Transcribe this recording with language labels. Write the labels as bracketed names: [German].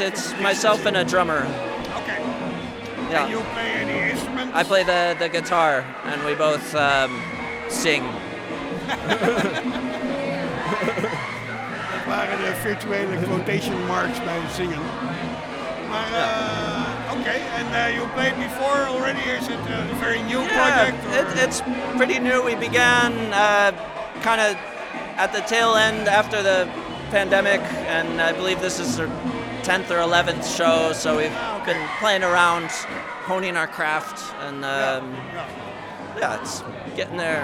[English] It's myself and a drummer. Okay. Yeah. And you play any instruments? I play the guitar, and we both sing. [Dutch] Dat waren de virtuele quotation marks bij zingen. [English] Maar, okay, and you played before already? Is it a very new project? Yeah, it's pretty new. We began kind of at the tail end after the pandemic, and I believe this is our 10th or 11th show, so we've been playing around, honing our craft, and it's getting there.